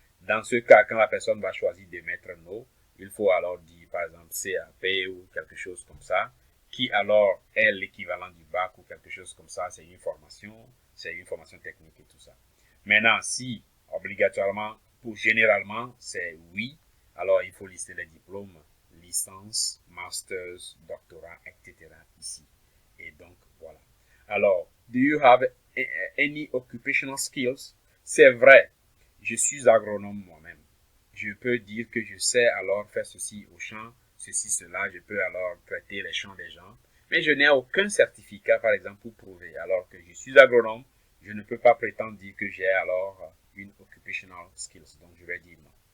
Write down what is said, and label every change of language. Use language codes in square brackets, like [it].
[fr] Dans ce cas, quand la personne va choisir de mettre non, il faut alors dire par exemple CAP ou quelque chose comme ça, qui alors est l'équivalent du bac ou quelque chose comme ça, c'est une formation technique et tout ça. Maintenant, si obligatoirement, généralement, c'est oui, alors il faut lister les diplômes, licence, masters, doctorat, etc. ici. Et donc, voilà. [en] Alors, do you have any occupational skills? [fr] C'est vrai, je suis agronome moi-même. Je peux dire que je sais alors faire ceci au champ, ceci, cela, je peux alors traiter les champs des gens. Mais je n'ai aucun certificat, par exemple, pour prouver. Alors que je suis agronome, je ne peux pas prétendre dire que j'ai alors une occupational skills. Donc, je vais dire non.